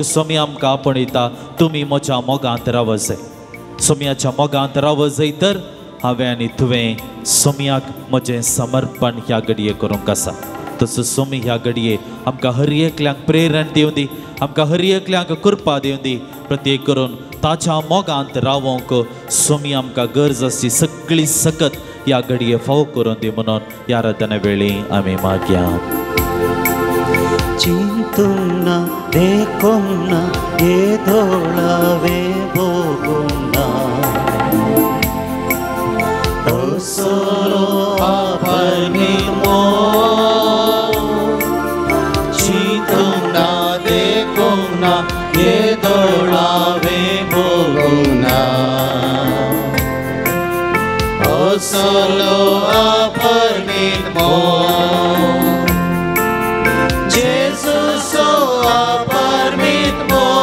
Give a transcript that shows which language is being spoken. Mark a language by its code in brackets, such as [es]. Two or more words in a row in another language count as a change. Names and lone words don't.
[kok] सोम्या आमकां आपणयता तुमी म्हज्या मोगांत राव जाय सोम्याच्या मोगांत राव जाय तर हांवें आनी तुवें सोम्याक म्हजें समर्पण ह्या घडये करूंक आसा तसो सोमी ह्या घडये आमकां हर एकल्यांक प्रेरण दिवं दी आमकां हर एकल्यांक कृपा दिवं दी प्रत्येक करून ताच्या मोगांत रावोंक सोमी आमकां गरज आसची सगळी सकत ह्या घडये फाव करून दी म्हणून ह्या आराधना वेळी आमी मागया चिंतुना देखुना एदोळावे बोगुना Solo aparnimo Chituna dekuna Yedolave boguna Oh solo aparnimo Jesus so aparnimo